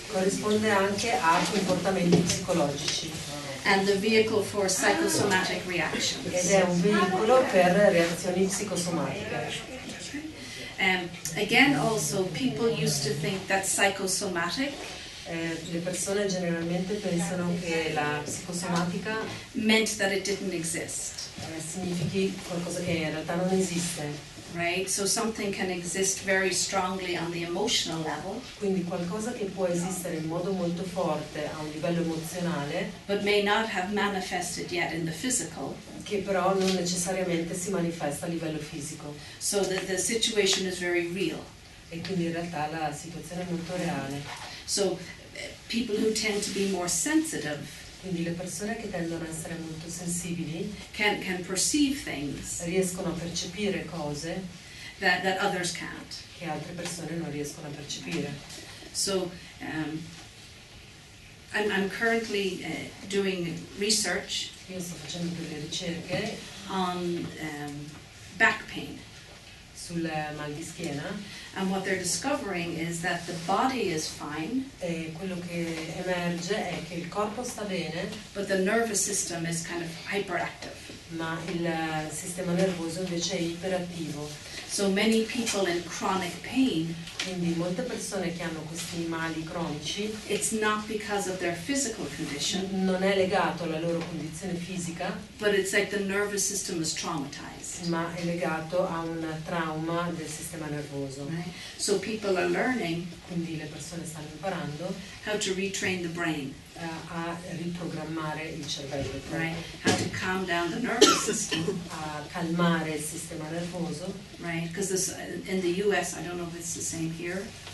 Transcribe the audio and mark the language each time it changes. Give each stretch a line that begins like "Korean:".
Italian: Corrisponde anche a comportamenti psicologici
English: And the vehicle for psychosomatic reactions.
Italian: ed è un veicolo per reazioni psicosomatiche.
English: Again, also, people used to think that psychosomatic
Italian: Le persone generalmente pensano che la psicosomatica
English: meant that it didn't exist,
Italian: significhi qualcosa che in realtà non esiste.
English: right? So something can exist very strongly on the emotional level,
Italian: Quindi qualcosa che può esistere in modo molto forte a un livello emozionale,
English: but may not have manifested yet in the physical.
Italian: che però non necessariamente si manifesta a livello fisico.
English: So that the situation is very real.
Italian: E quindi in realtà la situazione è molto reale.
English: So people who tend to be more sensitive
Italian: Quindi le persone che tendono a essere molto sensibili
English: can perceive things
Italian: riescono a percepire cose
English: that others can't.
Italian: che altre persone non riescono a percepire.
English: So I'm currently doing research
Italian: Io sto facendo delle ricerche
English: on back pain.
Italian: sul mal di schiena
English: And what they're discovering is that the body is fine,
Italian: e quello che emerge è che il corpo sta bene,
English: but the nervous system is kind of hyperactive.
Italian: ma il sistema nervoso invece è iperattivo.
English: So many people in chronic pain,
Italian: Quindi molte persone che hanno questi mali cronici
English: it's not because of their physical condition,
Italian: non è legato alla loro condizione fisica,
English: but it's like the nervous system is traumatized.
Italian: ma è legato a un trauma del sistema nervoso.
English: Right? So people are learning
Italian: Quindi le persone stanno imparando
English: how to retrain the brain,
Italian: a riprogrammare il cervello,
English: right? How to calm down the nervous system,
Italian: a calmare il sistema nervoso.
English: right? Because this in the U.S., I don't know if it's the same here.